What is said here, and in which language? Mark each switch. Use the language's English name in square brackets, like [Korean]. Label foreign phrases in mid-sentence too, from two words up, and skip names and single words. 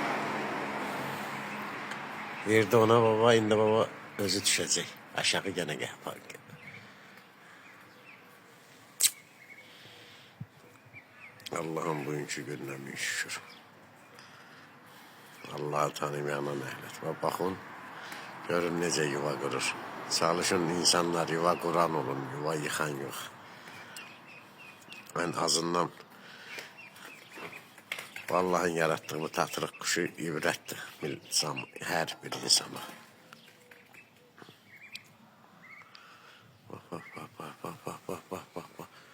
[Azerbaijani] Verdi ona baba, indi baba özü düşecek. [Turkish] Aşağı gene yapar. Allah'ın bugünkü gününe min şükür. [Azerbaijani] Allah'ı tanımayana məhnet. Baxın, görün necə yuva qurur. Çalışın insanlar yuva quran olun, yuva yıxan yox. En azından Allah'ın yarattığı bu tatırıq quşu ibrətdir hər bir insana. [Turkish] Bak.